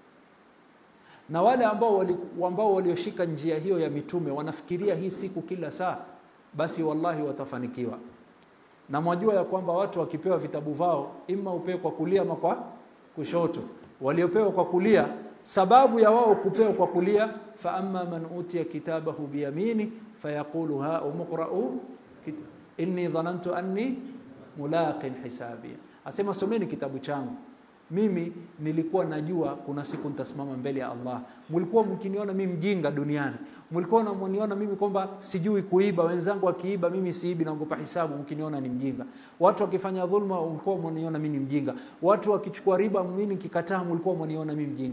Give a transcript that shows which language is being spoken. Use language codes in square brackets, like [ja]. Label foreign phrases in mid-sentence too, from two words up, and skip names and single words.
[sw] Na wale ambao walioshika njia hiyo ya mitume wanafikiria hii siku kila saa, basi wallahi watafanikiwa. Na mwajua ya kwamba watu wakipewa vitabu vao, ima upewe kwa kulia ama kwa kushoto. Waliopewa kwa kulia, sababu ya wao kupewa kwa kulia, [ar] فأما من أوتي كتابه بيمينه فيقول هاؤم اقرءوا إني ظننت أني ملاق حسابيه. [sw] Asema someni kitabu changu, mimi nilikuwa najua kuna siku nitasimama mbele ya Allah. Mlikuwa mkiniona mimi mjinga duniani, mlikuwa mnaniona mimi kwamba sijui kuiba, wenzangu wakiiba mimi siibi, naogopa hisabu, mkiniona ni mjinga. Watu wakifanya dhulma mlikuwa mnaniona mimi mjinga. Watu wakichukua riba mimi nikikataa, mlikuwa mnaniona mimi mjinga.